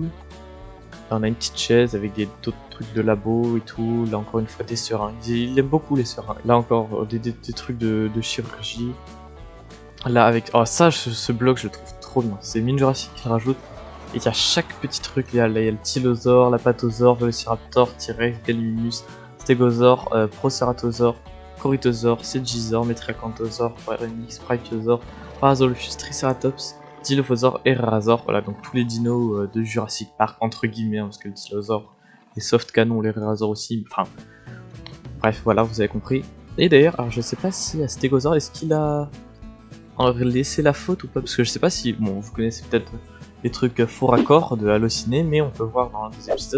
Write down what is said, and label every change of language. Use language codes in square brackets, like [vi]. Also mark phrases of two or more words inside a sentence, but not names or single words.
[fr] Là on a une petite chaise avec d'autres trucs de labo et tout. Là encore une fois des seringues. Il aime beaucoup les seringues. Là encore des trucs de chirurgie. Là avec... Oh ça, ce bloc je le trouve trop bien. C'est Mine Jurassique qui le rajoute. Et il y a chaque petit truc, il y a le Tylosaure, l'Apatosaure, Velociraptor, T-Rex, Gallimimus, Stégosaure, Proceratosaure, Corythosaure, Stegosaure, Metriacanthosaure, Pharynx, Brachiosaure, Parasaurolophus, Triceratops, Dilophosaure et Rarasaure. Voilà, donc tous les dinos de Jurassic Park, entre guillemets, hein, parce que le Dilophosaure, les soft canons, les Rarasaures aussi, enfin... Bref, voilà, vous avez compris. Et d'ailleurs, alors je sais pas si à Stégosaure, est-ce qu'il a laissé la faute ou pas, parce que je sais pas si... Bon, vous connaissez peut-être... des trucs faux raccords de Halluciné, mais on peut voir dans l'un des épisodes.